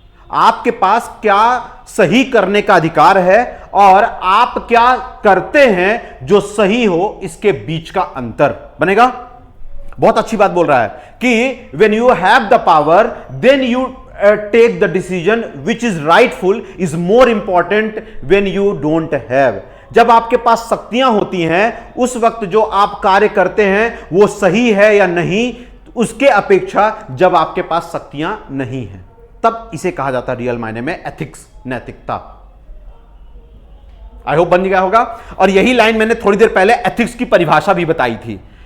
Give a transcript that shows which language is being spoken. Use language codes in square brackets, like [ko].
[hi] आपके पास क्या सही करने का अधिकार है और आप क्या करते हैं जो सही हो, इसके बीच का अंतर। बनेगा? बहुत अच्छी बात बोल रहा है कि [en] when you have the power then you take the decision which is rightful is more important when you don't have। [hi] जब आपके पास शक्तियां होती हैं उस वक्त जो आप कार्य करते हैं वो सही है या नहीं, उसके अपेक्षा जब आपके पास शक्तियां नहीं हैं तब इसे कहा जाता है रियल मायने में एथिक्स, नैतिकता। आई होप बन गया होगा। और यही लाइन मैंने थोड़ी देर पहले एथिक्स की परिभाषा भी बताई थी।